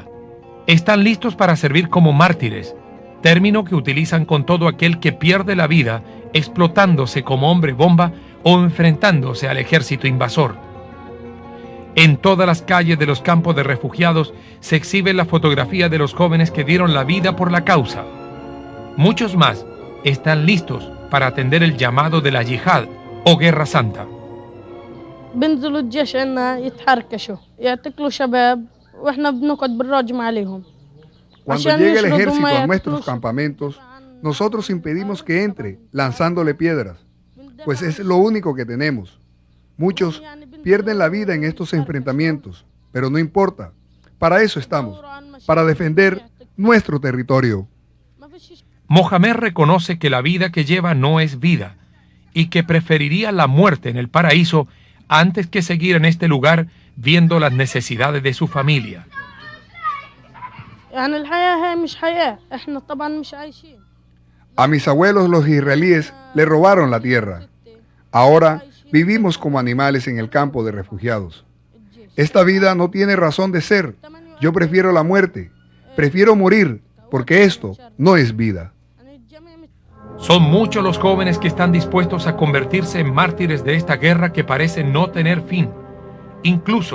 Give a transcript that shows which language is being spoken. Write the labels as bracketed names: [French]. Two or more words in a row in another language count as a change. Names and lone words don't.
[Spanish] Están listos para servir como mártires, término que utilizan con todo aquel que pierde la vida explotándose como hombre bomba o enfrentándose al ejército invasor. En todas las calles de los campos de refugiados se exhibe la fotografía de los jóvenes que dieron la vida por la causa. Muchos más están listos para atender el llamado de la yihad o guerra santa. [Arabic] بنزلوا الجيش عنا يتحركشوا يعتقلوا شباب واحنا بنقعد بنراجم عليهم. [Spanish] Cuando llega el ejército a nuestros campamentos, nosotros impedimos que entre, lanzándole piedras, pues es lo único que tenemos. Muchos pierden la vida en estos enfrentamientos, pero no importa. Para eso estamos, para defender nuestro territorio. Mohamed reconoce que la vida que lleva no es vida y que preferiría la muerte en el paraíso antes que seguir en este lugar viendo las necesidades de su familia. [Arabic] يعني الحياة هي مش حياة احنا طبعا مش عايشين. [Spanish] A mis abuelos los israelíes le robaron la tierra. Ahora vivimos como animales en el campo de refugiados. Esta vida no tiene razón de ser. Yo prefiero la muerte. Prefiero morir porque esto no es vida. Son muchos los jóvenes que están dispuestos a convertirse en mártires de esta guerra que parece no tener fin.